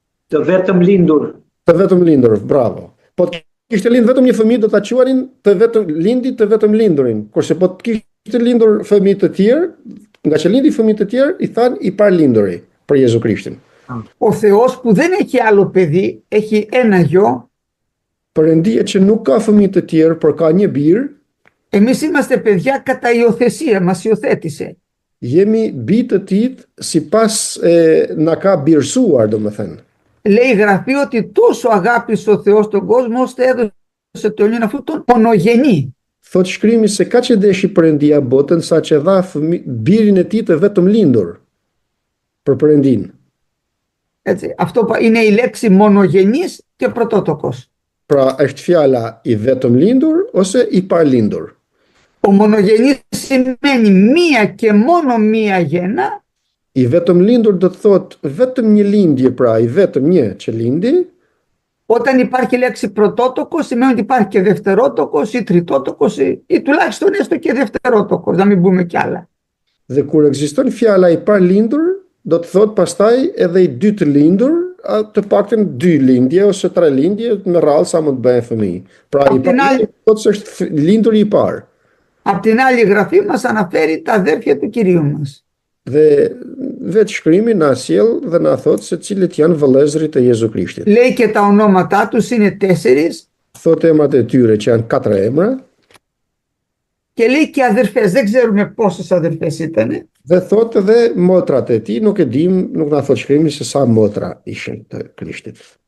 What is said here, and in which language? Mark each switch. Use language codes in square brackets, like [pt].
[sq] Të vetëm lindur. Të vetëm lindur, bravo. Po të kishte lind vetëm një fëmijë do ta quanin të vetëm lindi të vetëm lindurin. Kurse po të kishte lindur fëmijë të tjerë, nga që lindi fëmijë të tjerë, i than i parlinduri për Jezu Krishtin. [el] Ο Θεός που δεν έχει άλλο παιδί, έχει ένα γιο, [sq] Perëndia që nuk ka fëmijë të tjerë, por ka një birë, [el] εμείς είμαστε παιδιά κατά υιοθεσία, μας υιοθέτησε. [sq] jemi bi të tij sipas na ka birësuar, domethënë. [el] Λέει η Γραφή ότι τόσο αγάπησε ο Θεός τον κόσμο, ώστε έδωσε τον ιόν αυτού τον μονογενή. [sq] Thot shkrimi se ka që deshi Perëndia botën sa që dha birin e tij të vetëm lindur për Perëndin. [el] Έτσι, αυτό είναι η λέξη μονογενής και πρωτότοκος. [sq] Pra është fjala i vetëm lindur ose i parlindur. [el] Ο μονογενής σημαίνει μία και μόνο μία γέννα, [sq] I vetëm lindur do të thotë vetëm një lindje, pra i vetëm një që lindi. [el] όταν υπάρχει λέξη πρωτότοκος σημαίνει ότι υπάρχει και δευτερότοκος ή τριτότοκος ή τουλάχιστον έστω και δευτερότοκος, να μην πούμε κι άλλα. [sq] Dhe kur ekziston fjala i parlindur, do të thotë pastaj edhe i dytë lindur, të paktën dy lindje ose tre lindje me radhë sa mund të bëhen fëmijë. Pra i parlindur thotë se është lindur i parë. [el] Απ' την άλλη η Γραφή μας αναφέρει τα αδέρφια του Κυρίου μας. [sq] Dhe vetë shkrimi na sjell dhe na thotë se cilët janë vëllezërit e Jezu Krishtit. [el] Λέει και τα ονόματά τους είναι 4 [sq] Thotë emrat e tyre që janë 4 emra [el] και λέει και αδερφές. Δεν ξέρουμε πόσες αδερφές ήτανε. [sq] dhe thotë edhe motrat e tij, nuk e dim, nuk na thotë shkrimi se sa motra ishin të Krishtit.